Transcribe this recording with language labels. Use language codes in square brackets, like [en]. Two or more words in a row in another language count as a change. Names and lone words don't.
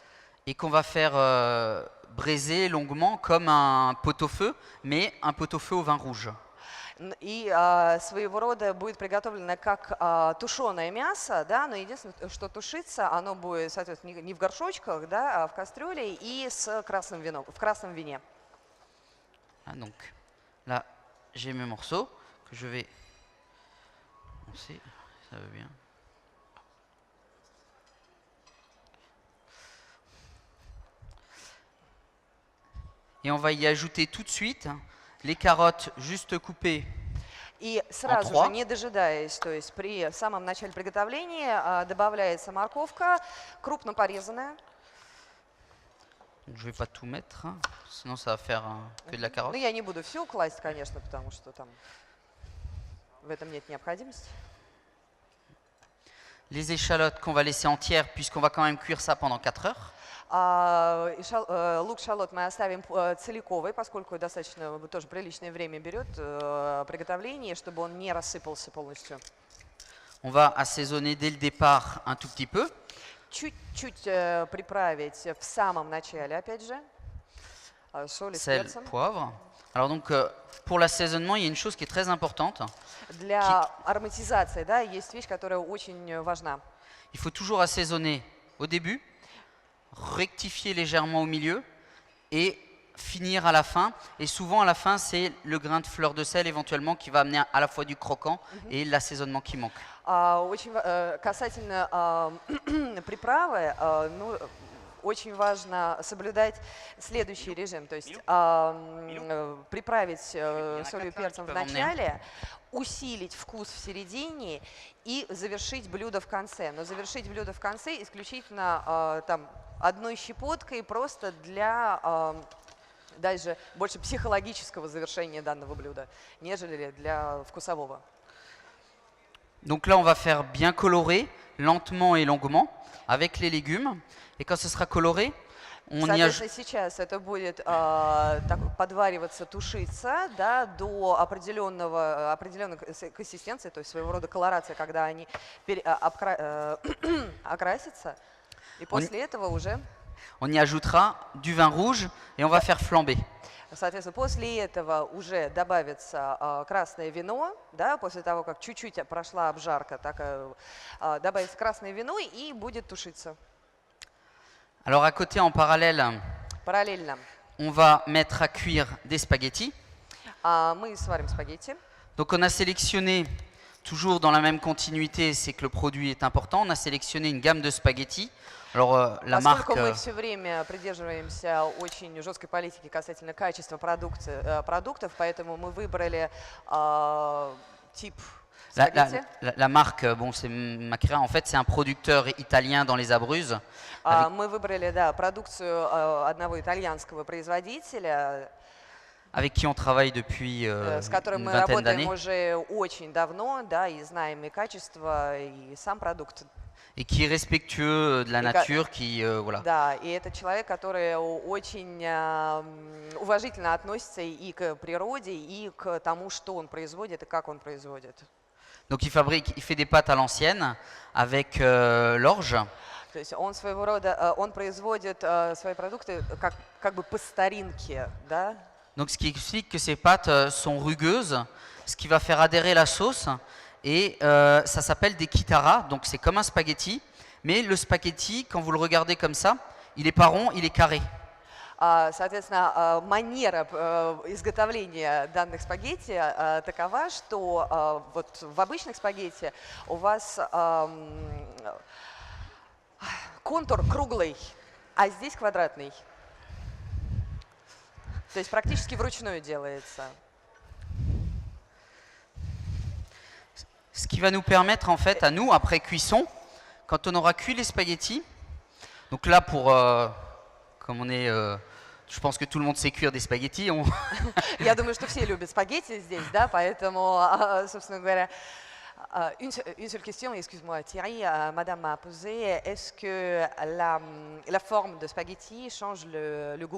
[fr] Et qu'on va faire braiser longuement comme un pot-au-feu, mais un pot-au-feu au vin rouge. [ru] И своего рода будет приготовлено как тушеное мясо, да, но единственное, что тушится, оно будет, соответственно, не в горшочках, да, а в кастрюле и с красным вином, в красном вине. [fr] Donc là, j'ai mes morceaux que je vais lancer, ça veut bien. Et on va y ajouter tout de suite les carottes juste coupées. [ru] И сразу [fr] trois. [ru] же, не дожидаясь, то есть при самом начале приготовления добавляется морковка, крупно порезанная. [fr] Donc, je ne vais pas tout mettre, hein, sinon ça va faire que de la carotte. [ru] Ну, я не буду все класть, конечно, потому что там в этом нет необходимости. [fr] Les échalotes qu'on va laisser entières, puisqu'on va quand même cuire ça pendant 4 heures. [ru] Лук-шалот мы оставим целиковый, поскольку достаточно тоже приличное время берет приготовление, чтобы он не рассыпался полностью. [fr] On va assaisonner dès le départ un tout petit peu. [ru] Чуть-чуть приправить в самом начале, опять же, соль и [fr] Sel, [ru] перцем. [fr] poivre. Alors donc pour l'assaisonnement, il y a une chose qui est très importante. Для ароматизации, да, есть вещь, которая очень важна. Il faut toujours assaisonner au début, rectifier légèrement au milieu et finir à la fin. Et souvent à la fin, c'est le grain de fleur de sel éventuellement qui va amener à la fois du croquant et l'assaisonnement qui manque. [ru] Очень касательно приправы, ну, очень важно соблюдать следующий режим, то есть приправить солью и перцем в начале, усилить вкус в середине и завершить блюдо в конце. Но завершить блюдо в конце исключительно там одной щепоткой, просто для Дальше больше психологического завершения данного блюда, нежели для вкусового. [fr] Donc là, on va faire bien colorer, lentement et longuement, avec les légumes. Et quand ce sera coloré, on y ajoute... [ru] Соответственно, сейчас это будет подвариваться, тушиться, да, до определенной консистенции, то есть своего рода колорация, когда они окрасятся. И после этого уже... [fr] On y ajoutera du vin rouge et on va faire flamber. [ru] Соответственно, после этого уже добавится красное вино, да, после того, как чуть-чуть прошла обжарка, добавится красное вино и будет тушиться. [fr] Alors à côté, en parallèle, [ru] Параллельно [fr] on va mettre à cuire des spaghettis. [ru] мы сварим спагетти. [fr] Donc on a sélectionné, toujours dans la même continuité, c'est que le produit est important, on a sélectionné une gamme de spaghettis. Alors la marque... [ru] Поскольку мы все время придерживаемся очень жесткой политики касательно качества продуктов, поэтому мы выбрали тип спагетти. [fr] La marque, bon, c'est Macra, en fait, c'est un producteur italien dans les Abruzzes. [ru] Мы выбрали, да, продукцию одного итальянского производителя, [fr] avec qui on travaille depuis [ru] с которым [fr] une [ru] мы [fr] vingtaine [ru] работаем [fr] d'années, [ru] уже очень давно, да, и знаем и качество, и сам продукт. [fr] et qui est respectueux de la nature, qui voilà. [ru] Да, и это человек, который очень уважительно относится и к природе, и к тому, что он производит, и как он производит. [fr] Donc il fait des pâtes à l'ancienne avec l'orge. [ru] То есть он своего рода, он производит свои продукты как бы по старинке, да. [fr] Donc ce qui explique que ces pâtes sont rugueuses, ce qui va faire adhérer la sauce. Et ça s'appelle des kitara, donc c'est comme un spaghetti, mais le spaghetti, quand vous le regardez comme ça, il n'est pas rond, il est carré. [ru] Соответственно, манера изготовления данных спагетти такова, что вот в обычных спагетти у вас контур круглый, а здесь квадратный. То есть практически вручную делается. [fr] Ce qui va nous permettre en fait à nous, après cuisson, quand on aura cuit les spaghettis, donc là pour, comme on est, je pense que tout le monde sait cuire des spaghettis. [ru] Я думаю, что все любят спагетти здесь, да, поэтому, собственно говоря, [fr] une seule question, excuse-moi Thierry, madame m'a posé, est-ce que la forme de spaghetti change le goût?